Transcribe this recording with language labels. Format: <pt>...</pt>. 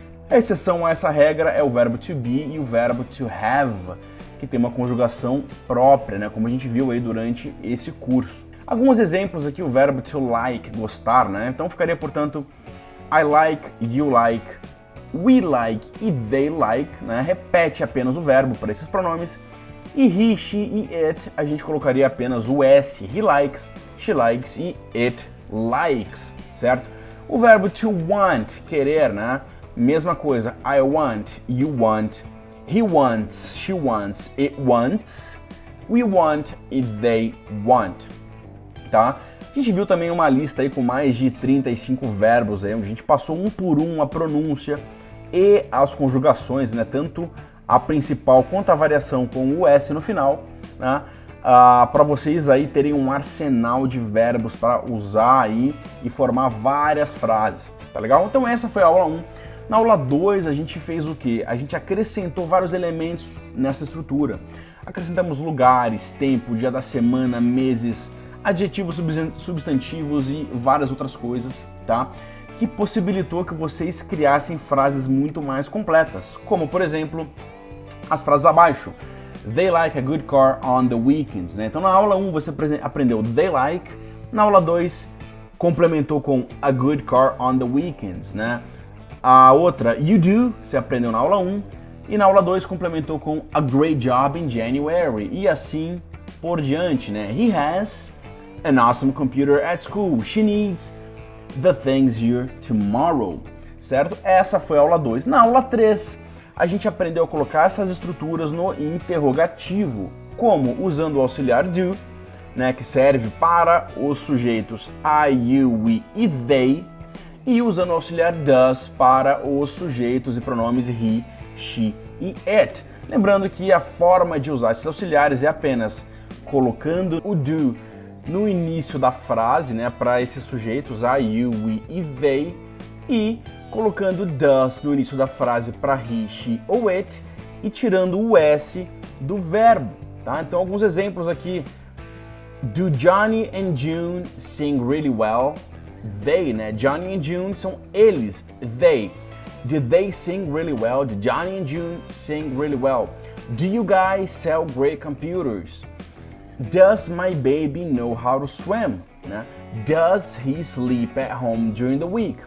<pt>A exceção a essa regra é o verbo to be e o verbo to have, que tem uma conjugação própria, né, como a gente viu aí durante esse curso. Alguns exemplos aqui, o verbo to like, gostar, né? Então ficaria, portanto,</pt> <en>I like, you like, we like e they like,</en> <pt>né? Repete apenas o verbo para esses pronomes. E he, she e it, a gente colocaria apenas o s,</pt> <en>he likes, she likes e it likes,</en> <pt>certo? O verbo to want, querer, né? Mesma coisa,</pt> <en>I want, you want, he wants, she wants, it wants, we want e they want,</en> <pt>tá? A gente viu também uma lista aí com mais de 35 verbos aí, onde a gente passou um por um a pronúncia e as conjugações, né? Tanto a principal quanto a variação com o S no final, né? Para vocês aí terem um arsenal de verbos para usar aí e formar várias frases, tá legal? Então essa foi a aula 1. Na aula 2 a gente fez o quê? A gente acrescentou vários elementos nessa estrutura. Acrescentamos lugares, tempo, dia da semana, meses, adjetivos, substantivos e várias outras coisas, tá? Que possibilitou que vocês criassem frases muito mais completas, como por exemplo, as frases abaixo.</pt> <en>They like a good car on the weekends,</en> <pt>né? Então na aula 1 você aprendeu</pt> <en>they like,</en> <pt>na aula 2 complementou com</pt> <en>a good car on the weekends,</en> <pt>né? A outra,</pt> <en>you do,</en> <pt>você aprendeu na aula 1, e na aula 2 complementou com</pt> <en>a great job in January,</en> <pt>e assim por diante, né?</pt> <en>He has an awesome computer at school, she needs the things here tomorrow,</en> <pt>certo? Essa foi a aula 2. Na aula 3, a gente aprendeu a colocar essas estruturas no interrogativo, como usando o auxiliar do, né, que serve para os sujeitos I, you, we e they, e usando o auxiliar does para os sujeitos e pronomes he, she e it. Lembrando que a forma de usar esses auxiliares é apenas colocando o do no início da frase, né, para esses sujeitos I, you, we e they, e colocando does no início da frase para he, she ou it e tirando o s do verbo, tá? Então alguns exemplos aqui.</pt> <en>Do Johnny and June sing really well? They,</en> <pt>né?</pt> <en>Johnny and June</en> <pt>são eles,</pt> <en>they. Did they sing really well? Did Johnny and June sing really well? Do you guys sell great computers? Does my baby know how to swim?</en> <pt>Né?</pt> <en>Does he sleep at home during the week?</en>